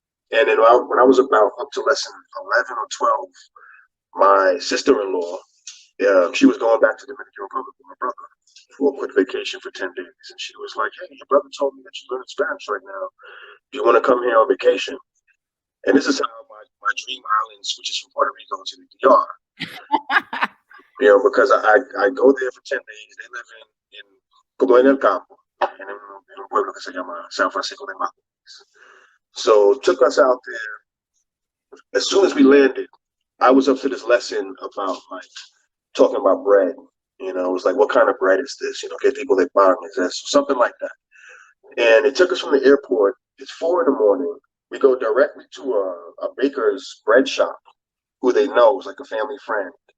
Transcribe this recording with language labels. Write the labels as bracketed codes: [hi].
[en] And then when I was about up to lesson 11 or 12, my sister-in-law, she was going back to the Dominican Republic with my brother for a quick vacation for 10 days. And she was like, hey, your brother told me that you're learning Spanish right now. Do you want to come here on vacation? And this is how my dream island switches from Puerto Rico to the DR. Because I go there for 10 days. They live in [es] como en el campo, en un pueblo que se llama San Francisco de Macorís. [en] So took us out there. As soon as we landed, I was up to this lesson about talking about bread. It was like, what kind of bread is this? [es] Que tipo de pan [en] is this? Something like that. And it took us from the airport. It's 4 a.m. We go directly to a baker's bread shop who they know is like a family friend.